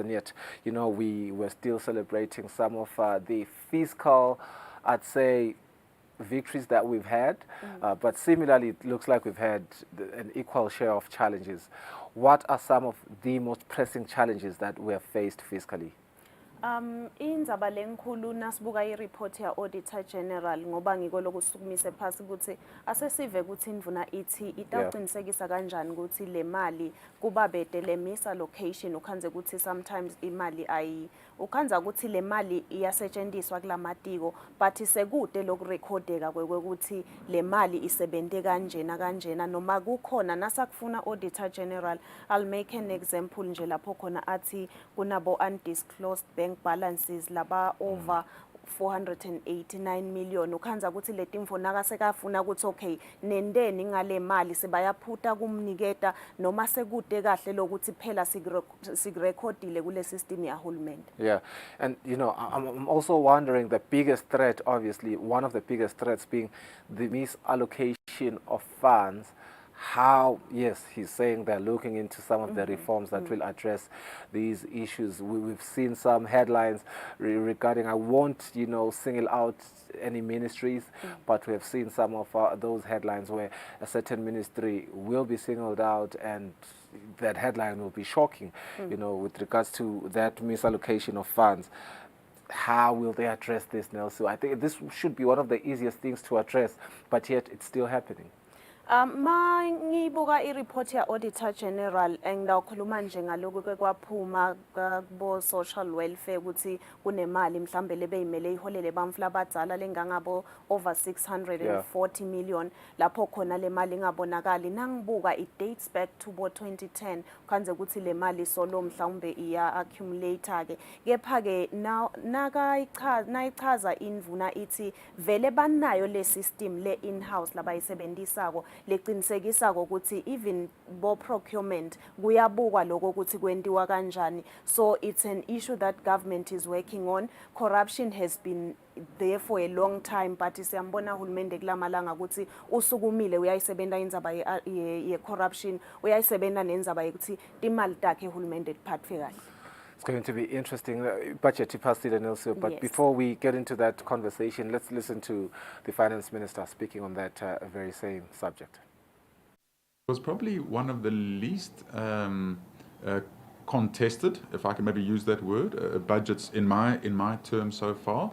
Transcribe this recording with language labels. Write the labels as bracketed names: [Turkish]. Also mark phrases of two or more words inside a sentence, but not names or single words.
[English] And yet, we were still celebrating some of the fiscal, I'd say, victories that we've had. But similarly, it looks like we've had an equal share of challenges. What are some of the most pressing challenges that we have faced fiscally? [Swati] Indzaba lenkulu nasibuka ireport ya Auditor General ngoba ngiko lokusukumise phasi ukuthi asesive ukuthi indvuna ithi itawuqinisekisa kanjani ukuthi le mali kuba bede le misallocation ukhanze ukuthi sometimes imali ukhanza ukuthi le mali iyasetshenziswa kulamatiko but sekude lokurekhodeka kwekuthi le mali isebente kanjena noma kukhona nasakufuna Auditor General. [English] I'll make an example [Swati] nje lapho khona athi kunabo [English] undisclosed bank balances laba over 489 million. [Swati] Ukhanza ukuthi leti mfo nakasekafuna ukuthi okay nendeni ngale mali sebayaphuta kumniketa noma sekude kahle lokuthi phela sigrekhodile kule system ya hulumende. [English] Yeah, and I'm also wondering the biggest threat, obviously one of the biggest threats being the misallocation of funds. How, yes, he's saying they're looking into some of the reforms that will address these issues. We've seen some headlines regarding, I won't, single out any ministries, but we have seen some of those headlines where a certain ministry will be singled out and that headline will be shocking, with regards to that misallocation of funds. How will they address this, Nelson? I think this should be one of the easiest things to address, but yet it's still happening. [Swati] Mangibuka ireport ya Auditor General engidawukhuluma nje ngaloko kwaphuma bo social welfare ukuthi kunemali mhlambe lebeyimele iholele bamfla abadzala lengangabo over 640 million lapho khona le mali ingabonakali. Nangibuka [English] it dates back to [Swati] bo 2010 khanze ukuthi le mali solo mhlawumbe iya accumulator ke kepha ke now nayichaza indvuna ithi vele banayo le system le in-house labayisebenzisako leqinisekisa ukuthi even bo procurement kuyabukwa lokho ukuthi kwentiwa kanjani. [English] So it's an issue that government is working on. Corruption has been there for a long time, but [Swati] siyambona hulumende kulamalanga ukuthi usukumile uyayisebenta indzaba ye corruption, uyayisebenta nendzaba yokuthi imali takhe hulumende diphathwe kahle. [English] It's going to be interesting. Budget Pastor Nelson, but yes. Before we get into that conversation, let's listen to the Finance Minister speaking on that very same subject. It was probably one of the least contested, if I can maybe use that word, budgets in my term so far.